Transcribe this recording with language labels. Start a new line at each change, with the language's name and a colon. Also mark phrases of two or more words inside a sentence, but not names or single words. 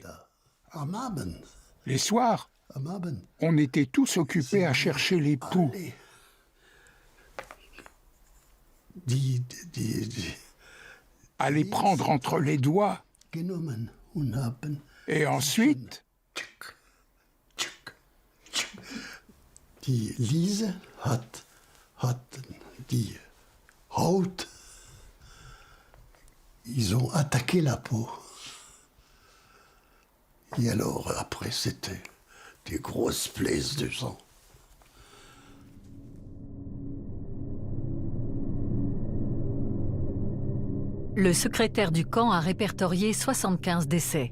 French: Les soirs, on était tous occupés à chercher les poux. À les prendre entre les doigts. Et ensuite...
German: Die Liese hat die Haut.
French: Ils ont attaqué la peau. Et alors, après, c'était des grosses plaies de sang. Le secrétaire du camp a répertorié 75 décès.